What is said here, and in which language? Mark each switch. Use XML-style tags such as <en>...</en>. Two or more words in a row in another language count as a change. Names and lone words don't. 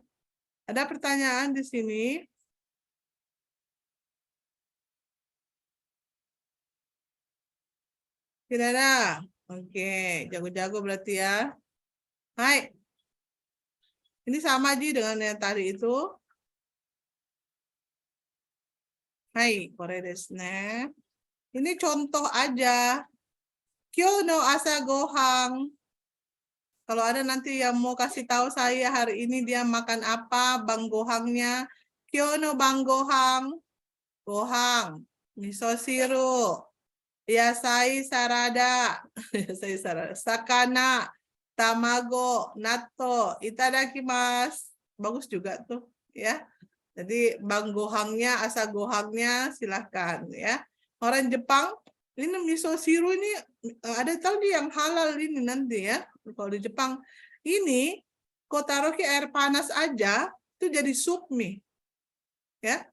<id>Ada pertanyaan di sini? Tidak ada. Oke, jago-jago berarti ya. Hai. Ini sama Ji dengan yang tadi itu. Hai,</id> <ja>これ です ね.</ja> <id>Ini contoh aja.</id> <ja>今日 の 朝 ご飯.</ja> <id>Kalau ada nanti yang mau kasih tahu saya hari ini dia makan apa, bang gohangnya.</id> <ja>今日 の 晩 ご飯。ご飯、味噌 汁. 野菜 サラダ、魚、卵、納豆、いただきます.</ja> <id>Bagus juga tuh ya. Jadi bang gohangnya, asa gohangnya silahkan ya. Orang Jepang ini</id> <ja>味噌 汁</ja> <id>ini ada tahu dia yang halal ini nanti ya. Kalau di Jepang ini kau taruh ke air panas aja itu jadi sup mie ya.</id>